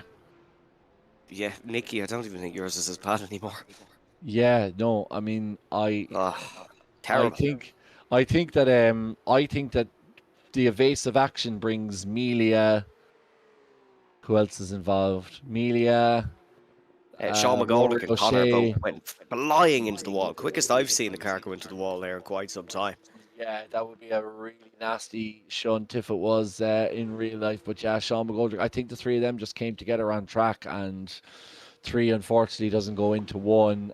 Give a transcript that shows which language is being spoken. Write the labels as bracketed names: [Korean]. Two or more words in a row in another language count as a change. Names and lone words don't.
[English] Yeah, Nicky, I don't even think yours is as bad anymore. Yeah, no, I mean, terrible. I think that the evasive action brings Melia. Who else is involved? Melia. Sean McGoldrick and Connor both went flying into the wall. Quickest I've seen a car go into the wall there in quite some time. Yeah, that would be a really nasty shunt if it was in real life. But yeah, Sean McGoldrick, I think the 3 of them just came together on track, and 3 unfortunately doesn't go into 1.